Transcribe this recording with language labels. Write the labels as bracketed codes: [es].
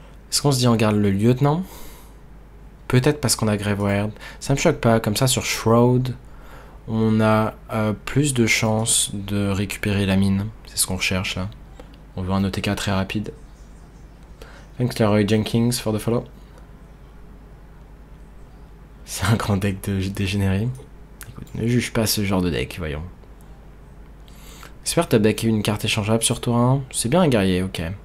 [fr] Est-ce qu'on se dit on garde le lieutenant? Peut-être parce qu'on a Graveward. Ça me choque pas, comme ça sur Shroud, on a plus de chances de récupérer la mine. C'est ce qu'on recherche là. On veut un OTK très rapide. [en] Thanks Leroy Jenkins for the follow. [fr] C'est un grand deck de dégénéré. Écoute, ne juge pas ce genre de deck, voyons. J'espère que t'as deck une carte échangeable sur tour 1. C'est bien un guerrier, ok.